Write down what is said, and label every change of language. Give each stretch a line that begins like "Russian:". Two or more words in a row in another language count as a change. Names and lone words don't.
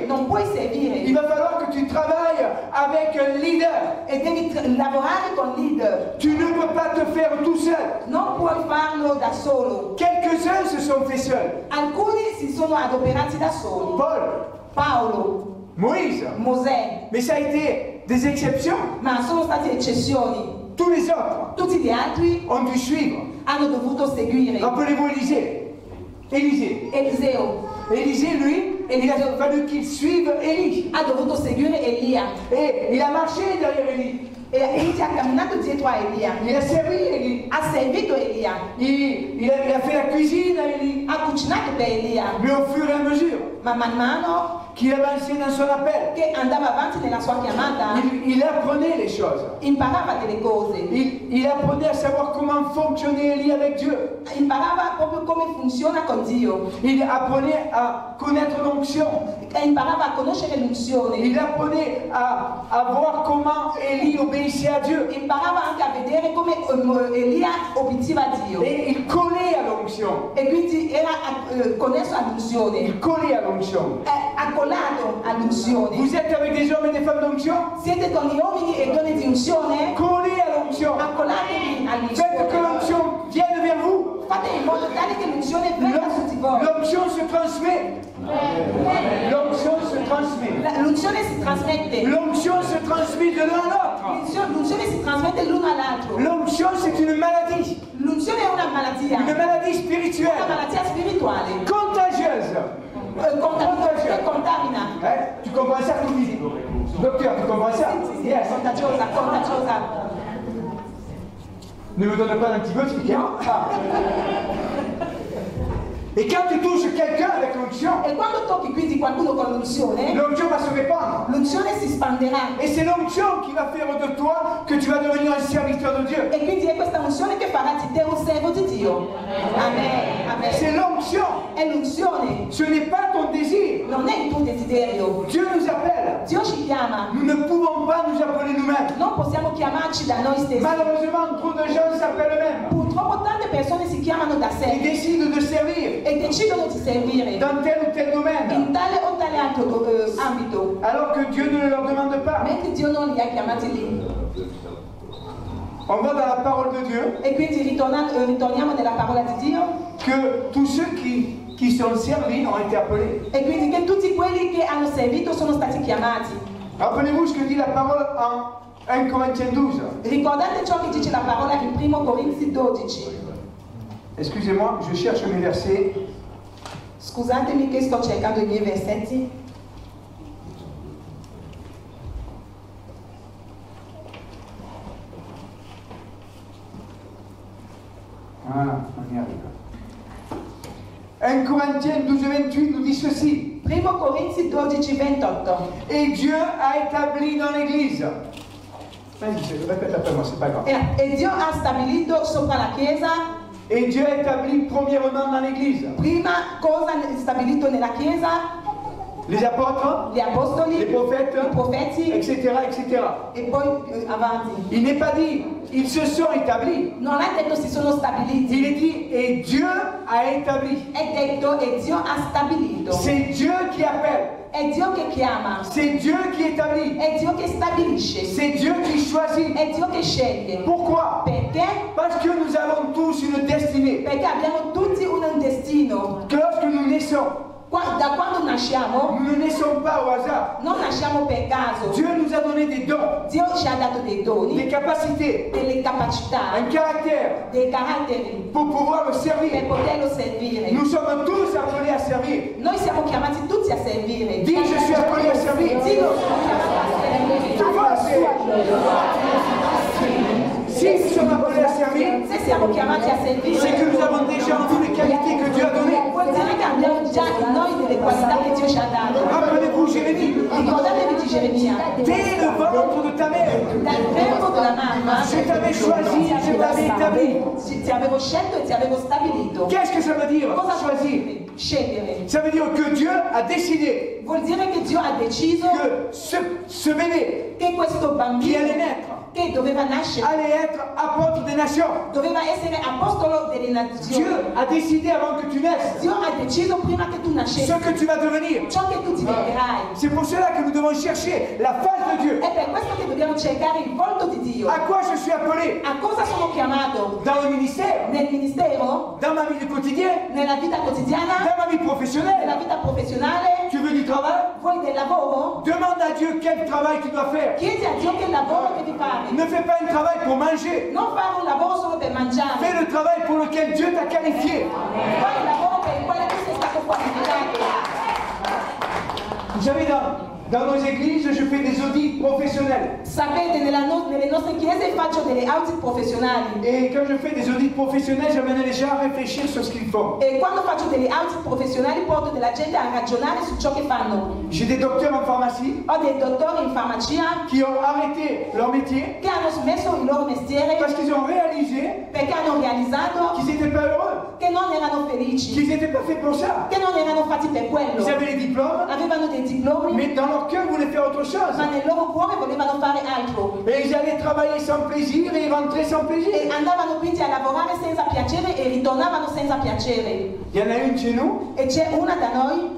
Italian: non puoi Il servire
French: va falloir que tu travailles avec un leader.
Italian: e devi lavorare con leader.
French: Tu ne peux pas te faire tout seul.
Italian: Non puoi farlo da solo.
French: Quelques-uns se sont faits seuls.
Italian: Alcuni si sono adoperati da soli.
French: Paul,
Italian: Paolo,
French: Moïse.
Italian: Mosè,
French: Mais ça a été des exceptions.
Italian: ma sono stati eccezioni.
French: Tous les autres
Italian: Tutti gli altri
French: ont dû suivre.
Italian: hanno dovuto seguire.
French: Rappelez-vous Élisée. Élisée.
Italian: Eliseo
French: Élisée, lui, il a fallu qu'il suive Élie.
Italian: ha dovuto seguire Elia
French: Et il a marché derrière Élie.
Italian: e Elia ha camminato dietro a Elia.
French: Il a servi Élie.
Italian: Ha servito Elia,
French: Il a fait la cuisine à Élie.
Italian: ha cucinato per Elia,
French: Mais au fur et à mesure
Italian: ma man mano
French: qu'il avançait dans son appel,
Italian: che andava avanti nella sua chiamata
French: il apprenait les choses.
Italian: imparava delle cose,
French: Il apprenait à savoir comment fonctionnait Élie avec Dieu.
Italian: imparava proprio come funziona con Dio,
French: Il apprenait à connaître l'onction.
Italian: e imparava a conoscere l'unzione,
French: Il apprenait à voir comment Élie obéissait à Dieu.
Italian: imparava anche a vedere come Elia obbediva a Dio
French: Et il collait à l'onction.
Italian: e quindi era connesso all'unzione,
French: Il collait à l'onction.
Italian: accollato all'unzione.
French: Vous êtes avec des hommes et des femmes d'onction?
Italian: Siete con gli uomini e donne di unzione?
French: Collez à l'onction.
Italian: Accollatevi
French: Faites que
Italian: all'unzione.
French: l'onction vienne vers vous.
Italian: Fate in modo tale che l'unzione venga su di voi.
French: L'onction se transmet. L'onction se transmet.
Italian: L'unzione si trasmette.
French: L'onction se transmet de l'un à l'autre.
Italian: L'unzione si trasmette l'uno all'altro.
French: L'onction, c'est une maladie.
Italian: L'unzione è una malattia.
French: Une maladie
Italian: Una
French: spirituelle.
Italian: malattia spirituale.
French: Contagieuse.
Italian: Contamina.
French: Hein? Tu comprends ça, Louis? Docteur, tu comprends ça?
English: Yes.
Italian: Contagiosa.
French: Ne me donne pas d'antibiotiques, hein? Ah. Et quand tu touches quelqu'un avec l'onction,
Italian: E quando tocchi quindi qualcuno con l'unzione,
French: l'onction va se répandre.
Italian: l'unzione si spanderà.
French: Et c'est l'onction qui va faire de toi que tu vas devenir un serviteur de Dieu.
Italian: E quindi è questa unzione che farà di te un servo di Dio.
French: Amen. C'est Amen. l'onction.
Italian: È l'unzione.
French: Ce n'est pas ton désir.
Italian: Non è il tuo desiderio.
French: Dieu nous appelle.
Italian: Dio ci chiama.
French: Nous ne pouvons pas nous appeler nous-mêmes.
Italian: Non possiamo chiamarci da noi stessi.
French: Malheureusement, trop de gens s'appellent eux-mêmes.
Italian: Purtroppo tante persone si chiamano da
French: Ils
Italian: sé
French: décident de servir
Italian: e decidono di servire
French: dans tel ou tel domaine,
Italian: in tale o tale altro ambito,
French: alors que Dieu ne leur demande pas.
Italian: mentre Dio non li ha chiamati lì.
French: On va dans la parole de Dieu
Italian: E quindi ritorniamo nella parola di Dio,
French: que tous ceux qui sont servis ont été appelés.
Italian: e quindi che tutti quelli che hanno servito sono stati chiamati.
French: Rappelez-vous ce que dit la parole en 1 Corinthiens 12.
Italian: Ricordate ciò che dice la parola in 1 Corinzi 12.
French: Excusez-moi, je cherche mes versets.
Italian: Scusatemi che sto cercando i miei versetti.
French: Voilà, on y arrive. 1 Corinthiens 12, 28 nous dit ceci.
Italian: 1 Corinzi 12, 28.
French: Et Dieu a établi dans l'Église. Vas-y, répète après moi, c'est pas grave.
Italian: E Dio ha stabilito sopra la Chiesa,
French: Et Dieu a établi premièrement dans l'Église
Italian: prima cosa stabilito nella Chiesa,
French: les apôtres,
Italian: gli
French: les
Italian: apostoli,
French: prophètes,
Italian: i profeti
French: etc., etc.
Italian: e poi avanti.
French: Il n'est pas dit, ils se sont établis.
Italian: Non è detto si sono stabiliti,
French: Il est dit, et Dieu a établi.
Italian: è detto e Dio ha stabilito.
French: C'est Dieu qui appelle.
Italian: È Dio che chiama,
French: C'est Dieu qui établit.
Italian: è Dio che stabilisce,
French: C'est Dieu qui choisit.
Italian: è Dio che sceglie.
French: Pourquoi?
Italian: Perché?
French: Parce que nous avons tous une destinée.
Italian: Perché abbiamo tutti un destino.
French: Que lorsque nous naissons,
Italian: Da quando nasciamo,
French: nous ne naissons pas au hasard.
Italian: non nasciamo per caso.
French: Dieu nous a donné des dons,
Italian: Dio ci ha dato dei doni,
French: des capacités,
Italian: delle capacità,
French: un caractère
Italian: dei caratteri
French: pour pouvoir le
Italian: per
French: servir.
Italian: poterlo servire.
French: Nous sommes tous appelés à servir.
Italian: Noi siamo chiamati tutti a servire.
French: Dis, je suis appelé à servir.
Italian: Dio sono chiamati a
French: Tu
Italian: servire.
French: vois, si nous sommes appelés à servir,
Italian: Se siamo chiamati a
French: c'est que
Italian: servire,
French: nous avons déjà en nous les qualités que Dieu a données.
Italian: vuol dire che abbiamo già in noi delle qualità che Dio ci ha dato.
French: Rappelez-vous Jérémie,
Italian: Ricordatevi di Geremia.
French: dès le ventre de ta mère,
Italian: Dal verbo della mamma
French: je t'avais choisi, je t'avais établi.
Italian: ti avevo scelto e ti avevo stabilito.
French: Qu'est-ce que ça veut dire,
Italian: Cosa vuol
French: choisir?
Italian: dire? Scegliere.
French: Ça veut dire que Dieu a décidé
Italian: Vuol dire che Dio ha deciso
French: que ce bébé
Italian: che questo
French: qui
Italian: bambino
French: allait naître
Italian: che doveva nascere,
French: allait être apôtre des nations.
Italian: doveva essere apostolo delle nazioni.
French: Dieu a décidé avant que tu naisses
Italian: Dio ha deciso prima che tu
French: ce
Italian: nascessi
French: que tu vas devenir.
Italian: ciò che tu diventerai.
French: C'est pour cela que nous devons chercher la face de Dieu.
Italian: È per questo che dobbiamo cercare il volto di Dio.
French: À quoi je suis appelé?
Italian: A cosa sono chiamato?
French: Dans le ministère,
Italian: Nel ministero?
French: dans ma vie quotidienne,
Italian: Nella vita quotidiana?
French: dans ma vie professionnelle.
Italian: Nella vita professionale?
French: Tu veux du travail?
Italian: Vuoi del lavoro?
French: Demande à Dieu quel travail tu dois faire.
Italian: Chiedi a Dio che lavoro devi fare.
French: Ne fais pas un travail pour manger.
Italian: Non fare un lavoro solo per mangiare.
French: Fais le travail pour lequel Dieu t'a qualifié.
Italian: Fai il lavoro per il quale tu sei stato qualificato.
French: Vous savez, dans nos églises, je fais des audits professionnels.
Italian: Sapete, nelle nostre chiese faccio delle audit professionali.
French: Et quand je fais des audits professionnels, j'amène les gens à réfléchir sur ce qu'ils font.
Italian: E quando faccio delle audit professionali porto della gente a ragionare su ciò che fanno.
French: J'ai des docteurs en pharmacie
Italian: Ho dei dottori in farmacia
French: qui ont arrêté leur métier
Italian: che hanno smesso il loro mestiere
French: parce qu'ils ont réalisé
Italian: perché hanno realizzato
French: qu'ils n'étaient pas heureux,
Italian: che non erano felici,
French: qu'ils n'étaient pas faits pour ça.
Italian: che non erano fatti per quello.
French: Ils avaient les diplômes,
Italian: Avevano dei diplomi,
French: mais dans leur cœur, ils voulaient faire autre chose.
Italian: ma nel loro cuore volevano fare altro.
French: Et ils allaient travailler sans plaisir et ils rentraient sans plaisir.
Italian: E andavano quindi a lavorare senza piacere e ritornavano senza piacere.
French: Il y en a une chez nous
Italian: E c'è una da noi